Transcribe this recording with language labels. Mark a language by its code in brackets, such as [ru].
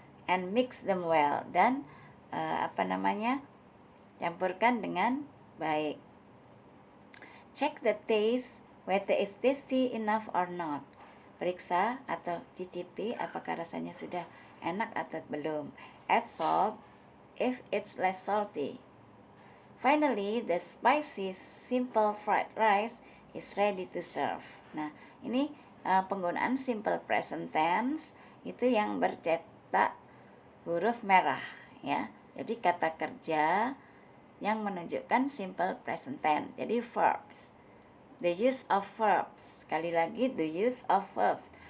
[en] And mix them well, [id] dan campurkan dengan baik. [en] Check the taste whether it's tasty enough or not. [id] Periksa atau cicipi apakah rasanya sudah enak atau belum. [en] Add salt if it's less salty. Finally, the spicy simple fried rice is ready to serve. [id] Nah, ini penggunaan simple present tense itu yang bercetak huruf merah, ya. Jadi kata kerja yang menunjukkan simple present tense. Jadi verbs. [en] The use of verbs. [id] Sekali lagi, [en] the use of verbs.